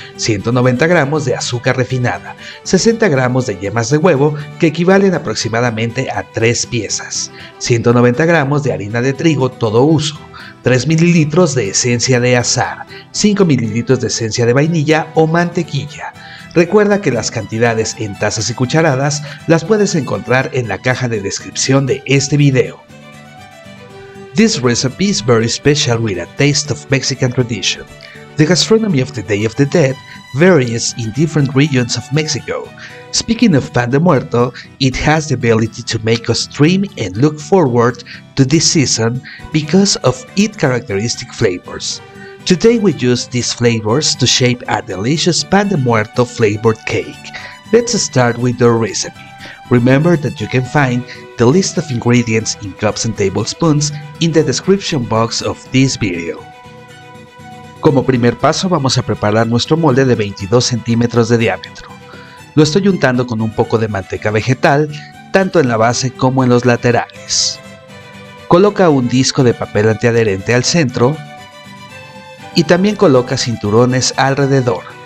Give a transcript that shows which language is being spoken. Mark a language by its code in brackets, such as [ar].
[es] 190 gramos de azúcar refinada, 60 gramos de yemas de huevo que equivalen aproximadamente a 3 piezas, 190 gramos de harina de trigo todo uso, 3 ml de esencia de azar, 5 ml de esencia de vainilla o mantequilla. Recuerda que las cantidades en tazas y cucharadas las puedes encontrar en la caja de descripción de este video. [en] This recipe is very special with a taste of Mexican tradition. The gastronomy of the Day of the Dead varies in different regions of Mexico. Speaking of pan de muerto, it has the ability to make us dream and look forward to this season because of its characteristic flavors. Today we use these flavors to shape a delicious pan de muerto flavored cake. Let's start with the recipe. Remember that you can find the list of ingredients in cups and tablespoons in the description box of this video. [es] Como primer paso vamos a preparar nuestro molde de 22 centímetros de diámetro. Lo estoy untando con un poco de manteca vegetal, tanto en la base como en los laterales. Coloca un disco de papel antiadherente al centro y también coloca cinturones alrededor.